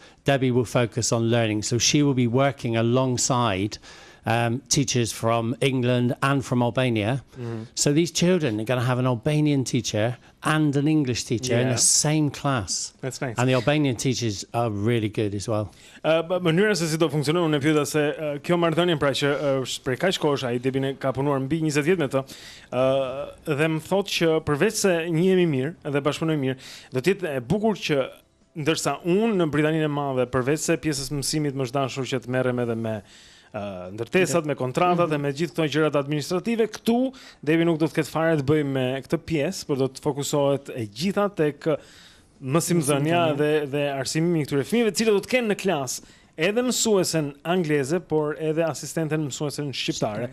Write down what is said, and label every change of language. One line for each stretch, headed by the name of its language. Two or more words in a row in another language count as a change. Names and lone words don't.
English: Debbie will focus on learning. So she will be working alongside teachers from England and from Albania. So these children are going to have an Albanian teacher and an English teacher in the same class. That's nice. And the Albanian teachers are really good as well.
Albanian: Mënyra se si do funksionon, unë pyeta se kjo marrëdhënie pra që është prej kaq kohësh, ai Debin ka punuar mbi 20 vjet me të. Dhe më thotë që përveç se njihemi mirë dhe bashkëpunojmë mirë, do të jetë e bukur që ndërsa unë në Britaninë e Madhe, përveç se pjesës mësimit më është dashur që të merrem edhe me ndërtesat, me kontratat dhe me gjithë këto gjërat administrative, këtu Devi nuk do të ketë fare të bëjë me këtë pjesë, por do të fokusohet e gjitha tek mësimdhënia dhe arsimimi i këtyre fëmijëve, të cilët do të kenë në klasë edhe mësuesen angleze, por edhe asistenten mësuesen shqiptare.